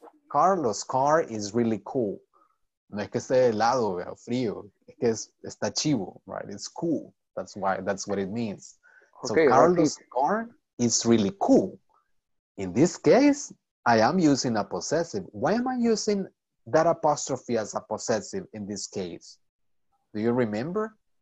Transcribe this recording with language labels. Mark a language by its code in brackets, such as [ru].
[en] Carlos' car is really cool. [es] No es que esté helado o frío, es que está chivo, right? [en] It's cool. That's what it means. Okay, so Carlos' car is really cool. In this case, I am using a possessive. Why am I using that apostrophe as a possessive in this case? Do you remember?